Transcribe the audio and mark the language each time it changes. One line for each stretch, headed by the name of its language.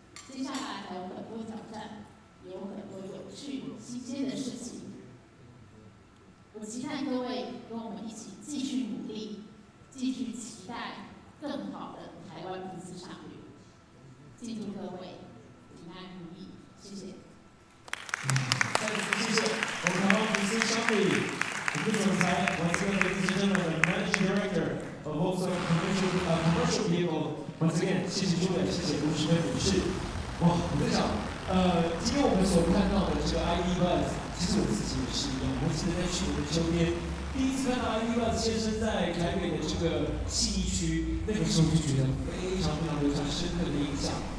Chinese: 接下来还有很多挑战，也有很多有趣、新鲜的事情。我期待各位跟我们一起继续努力，继续期待更好的台湾福斯商旅。敬祝各位平安如意，谢谢。再次谢谢我们台湾福斯商旅副总裁，
English: once again, ladies and gentlemen, Managing Director of Volkswagen Commercial Vehicle. Once again,
Chinese: 谢谢诸位，谢谢卢时芬女士。哇，我在想，今天我们所看到的这个 ID Buzz， 其实我自己也是一样。我记得在去年的秋天，第一次看到 ID Buzz 先生在台北的这个信义区，那个时候就觉得非常留下深刻的印象。